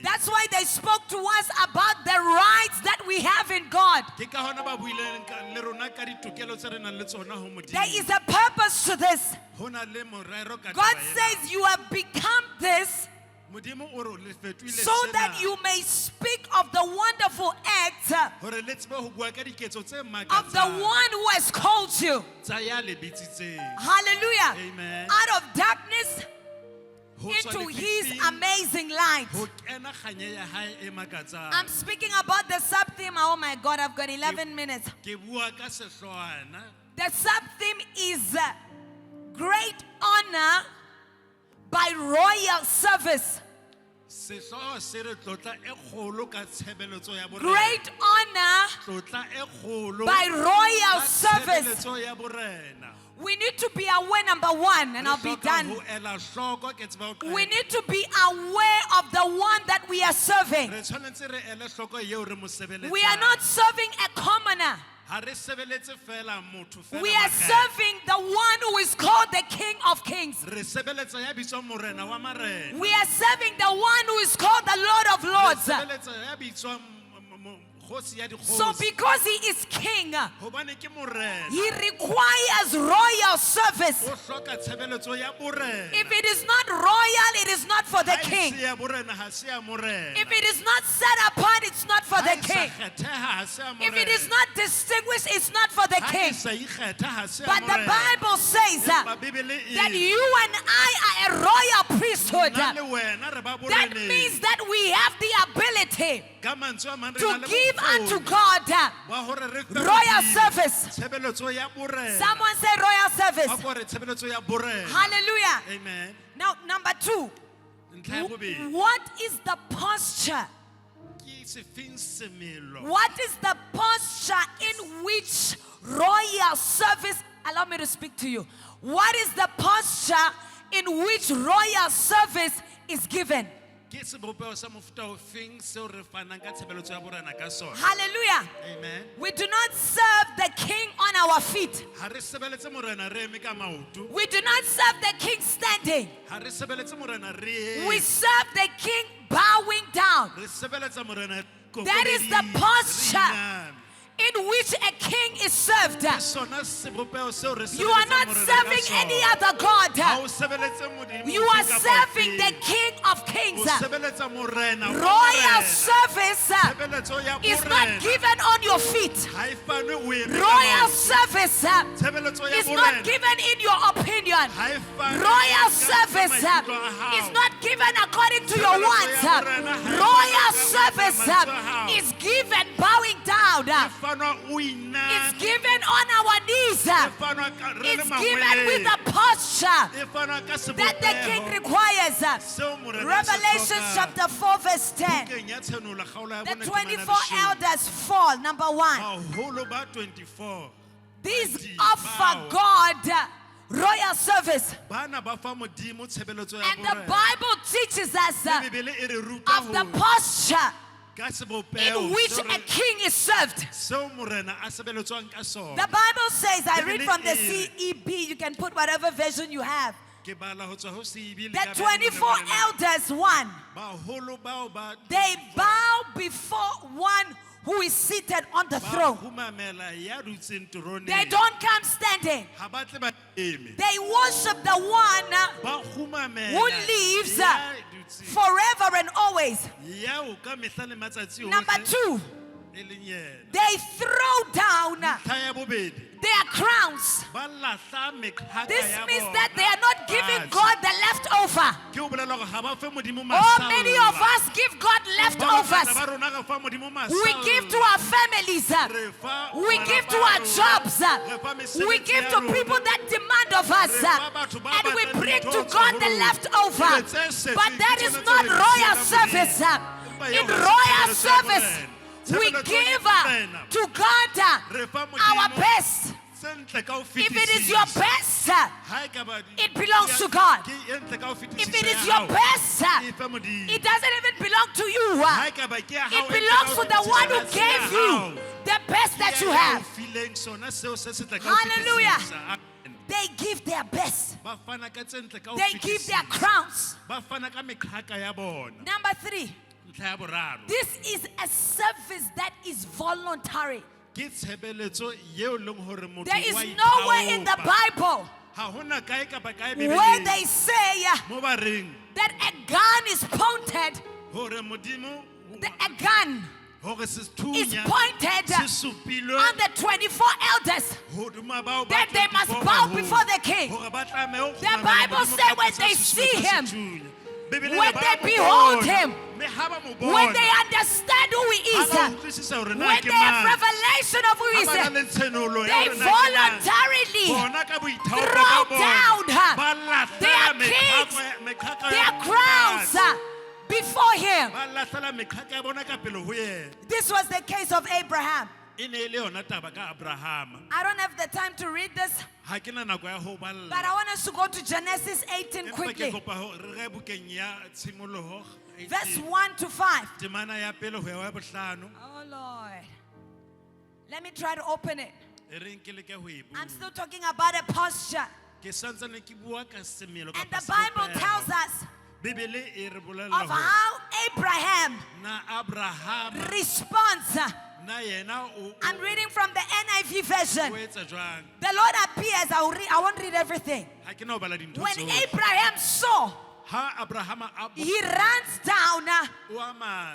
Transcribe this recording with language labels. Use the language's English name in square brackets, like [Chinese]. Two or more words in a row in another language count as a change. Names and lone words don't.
[English] That's why they spoke to us about the rights that we have in God. [Southern Sotho] Ke ka hona ba buileng le rona ka ditokelo tse re nang le tsona ho Modimo. [English] There is a purpose to this. [Southern Sotho] Ho na le morero ka [English] God [Southern Sotho] taba ena. [English] says you have become this [Southern Sotho] Modimo o re le fetohile [English] so that [Southern Sotho] sena [English] you may speak of the wonderful acts [Southern Sotho] hore le tsebe ho bua ka diketso tse [English] of the [Southern Sotho] makatsang [English] one who has called you. [Southern Sotho] tsa ya lebitsitseng. [English] Hallelujah. Amen. Out of darkness [Southern Sotho] Ho tswa [English] into his [Southern Sotho] lefifing, [English] amazing light. [Southern Sotho] ho kena kganye ya hae e makatsang. [English] I'm speaking about the sub theme. Oh my God, I've got 11 minutes. [Southern Sotho] Ke bua ka sehloana. [English] The sub theme is great honor by royal service. [Southern Sotho] Sehloho se re tlotla e kgolo ka tshebeletso ya borena. [English] Great honor [Southern Sotho] Tlotla e kgolo [English] by royal [Southern Sotho] ka [English] service. [Southern Sotho] tshebeletso ya borena. [English] We need to be aware, number one, and [Southern Sotho] Re [English] I'll be [Southern Sotho] hloka [English] done. [Southern Sotho] ho ela hloko, ke tseba ho qeta. [English] We need to be aware of the one that we are serving. [Southern Sotho] Re tshwanetse re ele hloko eo re mo sebeletsang. [English] We are not serving a commoner. [Southern Sotho] Ha re sebeletse fela motho fela [English] We are [Southern Sotho] makgethe. [English] serving the one who is called the King of Kings. [Southern Sotho] Re sebeletsa ya bitswang morena wa marena. [English] We are serving the one who is called the Lord of [Southern Sotho] Re [English] Lords. [Southern Sotho] sebeletsa ya bitswang kgosi ya [English] So [Southern Sotho] dikgosi. [English] because he is king, [Southern Sotho] Hobane ke morena. [English] he requires royal service. [Southern Sotho] O hloka tshebeletso ya borena. [English] If it is not royal, it is not for the [Southern Sotho] Ha e [English] king. [Southern Sotho] se ya borena, ha se ya morena. [English] If it is not set apart, it's not for [Southern Sotho] Ha [English] the [Southern Sotho] e sa [English] king. [Southern Sotho] kgetheha, ha se ya [English] If it is [Southern Sotho] morena. [English] not distinguished, it's not for the [Southern Sotho] Ha e [English] king. [Southern Sotho] sa ikgetha, ha se ya [English] But the [Southern Sotho] morena. [English] Bible says [Southern Sotho] Empa Bebele e [English] that [Southern Sotho] re, [English] you and I are a royal priesthood. [Southern Sotho] nna le wena re ba [English] That [Southern Sotho] boreneng. [English] means that we have the ability [Southern Sotho] Ka mantswe a mang, re [English] to [Southern Sotho] na le [English] give unto [Southern Sotho] bokgoni [English] God [Southern Sotho] wa hore re fe [English] royal [Southern Sotho] Modimo [English] service. [Southern Sotho] tshebeletso ya borena. [English] Someone say royal service. [Southern Sotho] Ha ko re tshebeletso ya borena. [English] Hallelujah. Amen. Now, number two, [Southern Sotho] Ntlha ya bobedi, [English] what is the posture? [Southern Sotho] ke sefeng semelo? [English] What is the posture in which royal service? Allow me to speak to you. What is the posture in which royal service is given? [Southern Sotho] Ke sebopeo sa mofuta ofeng seo re fanang ka tshebeletso ya borena ka sona? [English] Hallelujah. Amen. We do not serve the king on our feet. [Southern Sotho] Ha re sebeletse morena re eme ka maoto. [English] We do not serve the king standing. [Southern Sotho] Ha re sebeletse morena re [English] We serve the king bowing down. [Southern Sotho] re sebeletsa morena [English] That is the [Southern Sotho] kokobeding, [English] posture [Southern Sotho] re iname. [English] in which a king is served. [Southern Sotho] Ke sona sebopeo seo re [English] You are [Southern Sotho] sebeletsang [English] not [Southern Sotho] morena ka [English] serving [Southern Sotho] sona. [English] any other God. [Southern Sotho] Ha o sebeletse Modimo [English] You are [Southern Sotho] ofe kapa [English] serving the [Southern Sotho] ofe. [English] King of Kings. [Southern Sotho] O sebeletsa morena wa [English] Royal [Southern Sotho] morena. [English] service [Southern Sotho] Tshebeletso ya [English] is not [Southern Sotho] borena. [English] given on your feet. [Southern Sotho] Ha e fanwe o eme ka [English] Royal [Southern Sotho] maoto. [English] service [Southern Sotho] Tshebeletso ya [English] is not [Southern Sotho] borena. [English] given in your opinion. [Southern Sotho] Ha e fanwe [English] Royal [Southern Sotho] ka [English] service [Southern Sotho] maikutlo a hao. [English] is not given according to your [Southern Sotho] Tshebeletso [English] wants. [Southern Sotho] ya borena ha e [English] Royal [Southern Sotho] fanwe ka [English] service [Southern Sotho] maikutlo a hao. [English] is given bowing down. [Southern Sotho] E fanwa o iname. [English] It's given on our knees. [Southern Sotho] E fanwa ka- re le [English] It's given with [Southern Sotho] mangweleng. [English] the posture [Southern Sotho] E fanwa ka [English] that the king [Southern Sotho] sebopeho [English] requires. [Southern Sotho] seo morena a se [English] Revelation [Southern Sotho] hlokang. [English] chapter 4 verse 10. [Southern Sotho] Bukeng ya Tshenolo, kgaolo ya [English] The [Southern Sotho] bone, [English] 24 [Southern Sotho] temana leshome. [English] elders fall. Number one. [Southern Sotho] Baholo ba 24 [English] These [Southern Sotho] Badimo [English] offer [Southern Sotho] bao. [English] God royal service. [Southern Sotho] Bana ba fa Modimo tshebeletso ya [English] And the [Southern Sotho] borena. [English] Bible teaches us [Southern Sotho] Le Bibele e re ruta [English] of the [Southern Sotho] hore [English] posture [Southern Sotho] ka sebopeo [English] in which [Southern Sotho] seo [English] a [Southern Sotho] re- [English] king is served. [Southern Sotho] seo morena a sebeletswang ka sona. [English] The Bible says, I read [Southern Sotho] Bibele [English] from the [Southern Sotho] e re- [English] CEB, you can put whatever version you have. [Southern Sotho] Ke bala ho tswa ho Sibi le [English] The [Southern Sotho] ka Bibele [English] 24 [Southern Sotho] le morena. [English] elders, one, [Southern Sotho] Baholo bao ba [English] they bow before one who is seated on the [Southern Sotho] ba [English] throne. [Southern Sotho] humamela ya dutseng toroneng. [English] They don't come standing. [Southern Sotho] Ha ba tle ba eme. [English] They worship the one [Southern Sotho] Ba humamela [English] who lives [Southern Sotho] ya dutseng. [English] forever and always. [Southern Sotho] Ya o ka mehla le matsatsi [English] Number [Southern Sotho] ohle, [English] two, [Southern Sotho] e leng yena. [English] they throw down [Southern Sotho] Ntlha ya bobedi, [English] their crowns. [Southern Sotho] ba lahla mekhaka [English] This [Southern Sotho] ya [English] means [Southern Sotho] bona [English] that they are not giving [Southern Sotho] fatshe. [English] God the leftover. [Southern Sotho] Ke ho bolela hore ha ba fe Modimo [English] Oh, many of [Southern Sotho] masalla. [English] us give God [Southern Sotho] Ba bangata [English] leftovers. [Southern Sotho] ba rona re fa Modimo [English] We [Southern Sotho] masalla. [English] give to our families. [Southern Sotho] Re fa [English] We give to [Southern Sotho] malapa a [English] our [Southern Sotho] rona. [English] jobs. [Southern Sotho] Re fa mesebetsi [English] We give [Southern Sotho] ya [English] to [Southern Sotho] rona. [English] people that demand of us. [Southern Sotho] Re fa batho ba [English] And we [Southern Sotho] batlang [English] bring [Southern Sotho] dintho [English] to [Southern Sotho] tsa [English] God [Southern Sotho] ho [English] the [Southern Sotho] rona. [English] leftover. [Southern Sotho] Ebe tse setseng [English] But that [Southern Sotho] ke [English] is [Southern Sotho] tsona [English] not [Southern Sotho] tse re [English] royal [Southern Sotho] siela [English] service. [Southern Sotho] Modimo. Empa [English] In [Southern Sotho] eo ha se [English] royal [Southern Sotho] tshebeletso ya [English] service, [Southern Sotho] borena. [English] we [Southern Sotho] Tshebeletso [English] give [Southern Sotho] ya borena. [English] to God [Southern Sotho] Re fa [English] our [Southern Sotho] Modimo [English] best. [Southern Sotho] se ntle ka ho [English] If it is your [Southern Sotho] fetisisa. [English] best, [Southern Sotho] Ha e ka ba di- [English] it belongs to [Southern Sotho] ke- [English] God. [Southern Sotho] ke e ntle ka ho fetisisa [English] if it is [Southern Sotho] ya [English] your [Southern Sotho] hao. [English] best, [Southern Sotho] E fe Modimo. [English] it doesn't even belong to you. [Southern Sotho] Ha e ka ba ke ya hao, [English] It [Southern Sotho] e ntle [English] belongs [Southern Sotho] ka [English] to [Southern Sotho] ho [English] the one who [Southern Sotho] fetisisa ya [English] gave you [Southern Sotho] hao. [English] the best [Southern Sotho] Ke [English] that [Southern Sotho] ya [English] you [Southern Sotho] hao [English] have. [Southern Sotho] fileng sona seo se setle ka ho [English] Hallelujah. [Southern Sotho] fetisisa. [English] Amen. They give their best. [Southern Sotho] Ba fana ka tse ntle ka ho [English] They give their [Southern Sotho] fetisisa. [English] crowns. [Southern Sotho] Ba fana ka mekhaka ya bona. [English] Number three, [Southern Sotho] Ntlha ya boraro. [English] this is a service that is voluntary. [Southern Sotho] Ke tshebeletso eo e leng hore motho [English] There is [Southern Sotho] wa [English] nowhere in the [Southern Sotho] ithaopa. [English] Bible [Southern Sotho] Ha hona kae kapa kae [English] where [Southern Sotho] Bibeleng [English] they say [Southern Sotho] mo ba reng [English] that a gun is pointed, [Southern Sotho] hore Modimo [English] a gun [Southern Sotho] hore [English] is [Southern Sotho] sethunya [English] pointed [Southern Sotho] se supilwe [English] on the 24 elders [Southern Sotho] hodima bao ba [English] that they must [Southern Sotho] 24 [English] bow [Southern Sotho] baholo, [English] before the king. [Southern Sotho] hore ba tlameha ho [English] The [Southern Sotho] kgumamela [English] Bible [Southern Sotho] Modimo [English] say [Southern Sotho] ka [English] when [Southern Sotho] tlasa [English] they [Southern Sotho] sesupo [English] see [Southern Sotho] sa [English] him, [Southern Sotho] sethunya. Bebele [English] when [Southern Sotho] ba [English] they [Southern Sotho] mo [English] behold [Southern Sotho] bona, [English] him, [Southern Sotho] mme ha ba mo [English] when [Southern Sotho] bona, [English] they understand who he [Southern Sotho] ha [English] is, [Southern Sotho] ba utlwisisa hore na [English] when [Southern Sotho] ke [English] they have [Southern Sotho] mang, [English] revelation of who he [Southern Sotho] ha ba na [English] is, [Southern Sotho] le tshenolo ya [English] they [Southern Sotho] hore na ke mang. [English] voluntarily [Southern Sotho] Bona ka boithaopo [English] throw [Southern Sotho] ba bona, [English] down [Southern Sotho] ba [English] their [Southern Sotho] lahlela [English] kings, [Southern Sotho] mekhaka ya [English] their [Southern Sotho] bona [English] crowns [Southern Sotho] fatshe. [English] before him. [Southern Sotho] Ba lahlela mekhaka ya bona ka pele ho yena. [English] This was the case of Abraham. [Southern Sotho] E ne e le yona taba ka Abrahama. [English] I don't have the time to read this, [Southern Sotho] Ha ke na nako ya ho balla. [English] but I want us to go to Genesis 18 [Southern Sotho] Empa ke [English] quickly. [Southern Sotho] kopa ho- re re bukeng ya tshimoloho, [English] Verse 1 to 5. [Southern Sotho] temana ya pele ho ya wa bohlano. [English] Oh Lord. Let me try to open it. [Southern Sotho] E reng ke leke ho e bua. [English] I'm still talking about a posture. [Southern Sotho] Ke santsane ke bua ka semelo [English] And [Southern Sotho] kapa [English] the Bible [Southern Sotho] sebopeho. [English] tells us [Southern Sotho] Bibele e re bolella [English] of [Southern Sotho] hore [English] how Abraham [Southern Sotho] na Abrahama [English] responds. [Southern Sotho] na yena o [English] I'm reading from the NIV [Southern Sotho] o [English] version. [Southern Sotho] etsa jwang. [English] The Lord appears. I won't read everything. [Southern Sotho] Ha ke na ho bala dintho [English] When [Southern Sotho] tsohle. [English] Abraham saw, [Southern Sotho] Ha Abrahama a [English] he runs down [Southern Sotho] o a matha.